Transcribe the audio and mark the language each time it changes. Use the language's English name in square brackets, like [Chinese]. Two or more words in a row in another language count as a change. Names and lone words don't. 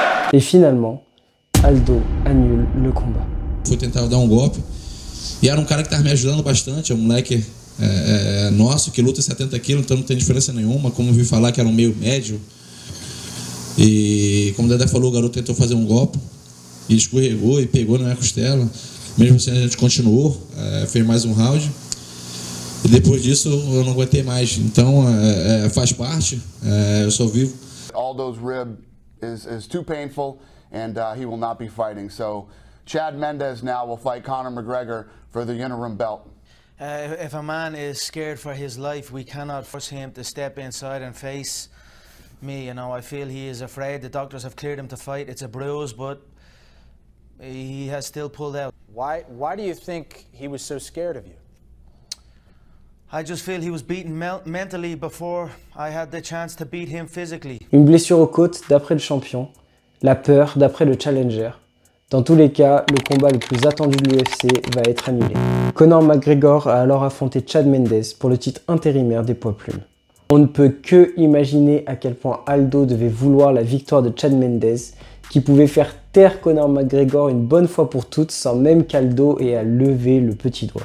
[French] Et finalement, Aldo annule le combat. [Portuguese] Fui tentar dar golpe e era cara que estava me ajudando bastante, é moleque nosso que luta 70 quilos, então não tem diferença nenhuma, como eu vi falar que era meio médio. E como o Dedé falou, o garoto tentou fazer golpe e escorregou e pegou na minha costela. Mesmo assim a gente continuou, fez mais round. E depois disso eu não aguentei mais. Então faz parte, eu só vivo. [English] Aldo's rib is too painful and he will not be fighting. So Chad Mendes now will fight Conor McGregor for the interim belt. If a man is scared for his life, we cannot force him to step inside and face me. You know, I feel he is afraid. The doctors have cleared him to fight. It's a bruise, but he has still pulled out. Why do you think he was so scared of you? I just feel he was beaten mentally before I had the chance to beat him physically. [French] Une blessure aux côtes d'après le champion, la peur d'après le challenger. Dans tous les cas, le combat le plus attendu de l'UFC va être annulé. Conor McGregor a alors affronté Chad Mendes pour le titre intérimaire des poids plumes. On ne peut que imaginer à quel point Aldo devait vouloir la victoire de Chad Mendes, qui pouvait faire taire Conor McGregor une bonne fois pour toutes sans même qu'Aldo ait à lever le petit doigt.